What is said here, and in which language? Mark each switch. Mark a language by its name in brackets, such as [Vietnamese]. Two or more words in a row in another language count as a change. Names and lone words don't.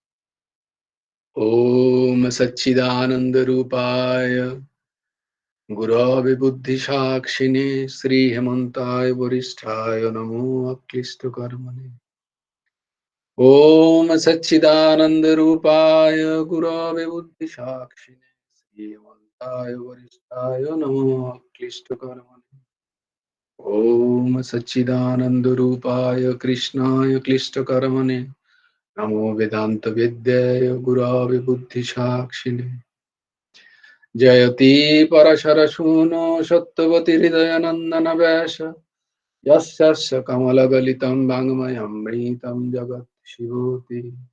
[Sanskrit] ওম সচ্চিদানন্দ রূপায় গুরবে বুদ্ধি সাক্ষিণে শ্রী হেমন্তায় বরিষ্ঠায় নমো অক্লিষ্ট কর্মণে। ওম সচ্চিদানন্দ রূপায় গুরবে বুদ্ধি সাক্ষিণে শ্রী হেমন্তায় বরিষ্ঠায় নমো অক্লিষ্ট কর্মণে। ओम सच्चिदानंद रूपाय कृष्णाय क्लिष्टकर्मणे नमो वेदांत विद्याय गुरवे बुद्धि साक्षिणे। जयति परशरसूनो सत्यवती हृदयानंदन व्यास यस्य कमलगलितं वाङ्मयमृतं जगत् शिवोति।